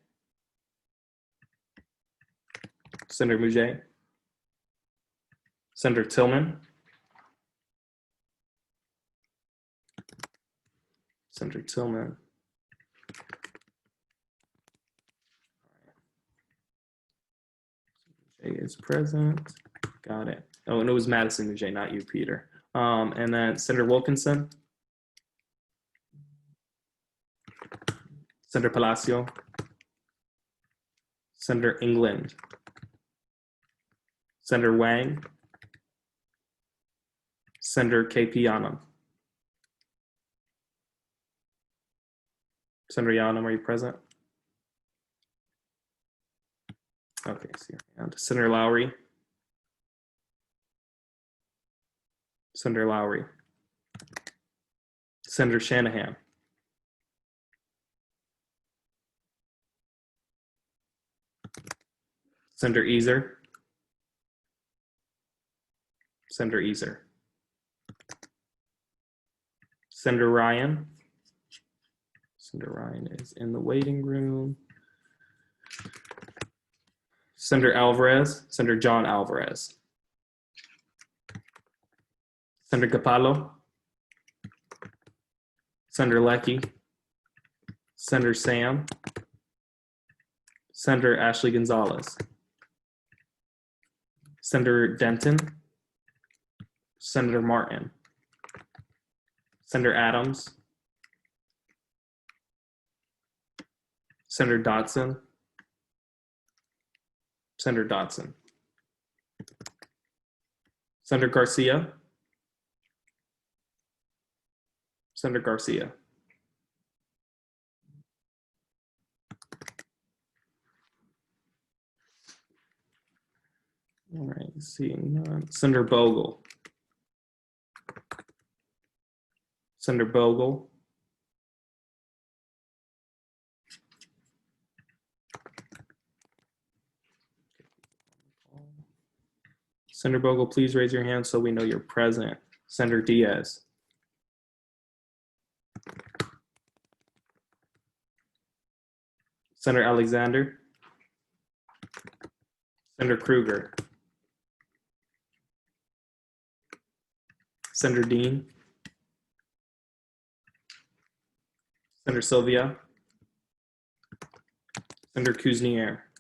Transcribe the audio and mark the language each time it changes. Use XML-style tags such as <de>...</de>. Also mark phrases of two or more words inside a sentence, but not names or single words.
<en>Senator Mouget. Senator Tillman. Senator Tillman. Mouget is present. Got it. Oh, and it was Madison Mouget, not you, Peter. And then Senator Wilkinson. Senator Palacio. Senator England. Senator Wang. Senator KP Yanam. Senator Yanam, are you present? Okay, see your hand. Senator Lowry. Senator Lowry. Senator Shanahan. Senator Easer. Senator Easer. Senator Ryan. Senator Ryan is in the waiting room. Senator Alvarez. Senator John Alvarez. Senator Capallo. Senator Leckey. Senator Sam. Senator Ashley Gonzalez. Senator Denton. Senator Martin. Senator Adams. Senator Dotson. Senator Dotson. Senator Garcia. Senator Garcia. All right, seeing none. Senator Bogle. Senator Bogle. Senator Bogle, please raise your hand so we know you're present. Senator Diaz. Senator Alexander. Senator Krueger. Senator Dean. Senator Sylvia. Senator Kuznier.</en>